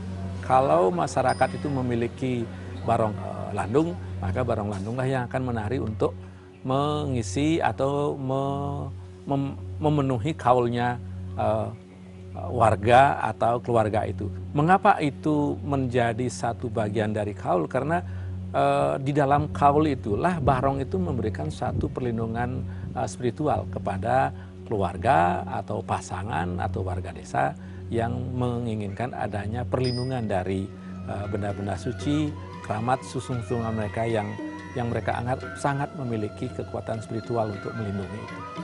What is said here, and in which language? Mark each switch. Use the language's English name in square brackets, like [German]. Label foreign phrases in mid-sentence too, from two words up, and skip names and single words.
[Indonesian] Kalau masyarakat itu memiliki barong landung, maka barong landunglah yang akan menari untuk mengisi atau memenuhi kaulnya warga atau keluarga itu. Mengapa itu menjadi satu bagian dari kaul? Karena di dalam kaul itulah barong itu memberikan satu perlindungan spiritual kepada keluarga atau pasangan atau warga desa yang menginginkan adanya perlindungan dari benda-benda suci, keramat susung-sungan mereka yang mereka anggap sangat memiliki kekuatan spiritual untuk melindungi itu.